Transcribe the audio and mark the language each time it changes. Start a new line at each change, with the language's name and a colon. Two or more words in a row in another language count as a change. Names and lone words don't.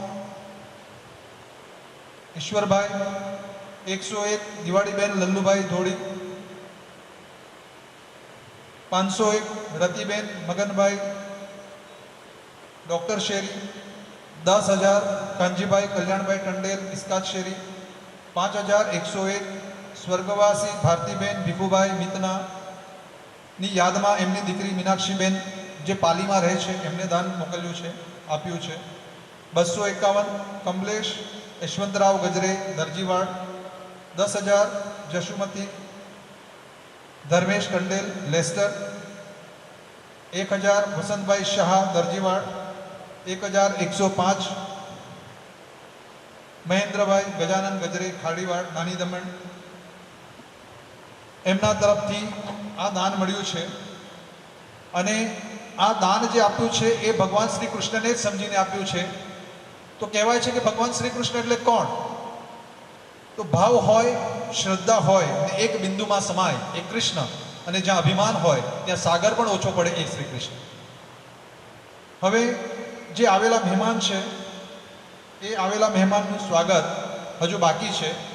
Gujarati: ઈશ્વર ભાઈ 101 દિવાડી બેન લલ્લુ ભાઈ ધોડી 501 રતિબેન મગન ભાઈ ડૉક્ટર શેરી 10,000 કાંજી ભાઈ કલ્યાણ ભાઈ ટંડેલ ઈસ્કાત શેરી 5101 સ્વર્ગવાસી ભારતીબેન ભીખુભાઈ મિતના ની યાદમાં એમની દીકરી મીનાક્ષીબેન જે પાલીમાં રહે છે એમને દાન મોકલ્યું છે, આપ્યું છે. 251 કમલેશ यशवंतराव गजरे दर्जीवाड़ 10,000 जशुमती धर्मेश टंडेल लेस्टर 1000 વસંત ભાઈ શાહ દર્જીવાડ 1105 મહેન્દ્ર ભાઈ ગજાનન ગજરે ખાડીવાડ નાની દમણ એમના તરફથી આ દાન મળ્યું છે અને આ દાન જે આપ્યું છે એ ભગવાન શ્રી કૃષ્ણને જ સમજીને આપ્યું છે. તો કહેવાય છે કિ ભગવાન શ્રી કૃષ્ણ એટલે કોણ? તો ભાવ હોય, શ્રદ્ધા હોય અને એક બિંદુમાં સમાય એ કૃષ્ણ, અને જ્યાં અભિમાન હોય ત્યાં સાગર પણ ઓછો પડે એ શ્રી કૃષ્ણ. હવે જે આવેલા મહેમાન છે એ આવેલા મહેમાનનું સ્વાગત હજુ બાકી છે.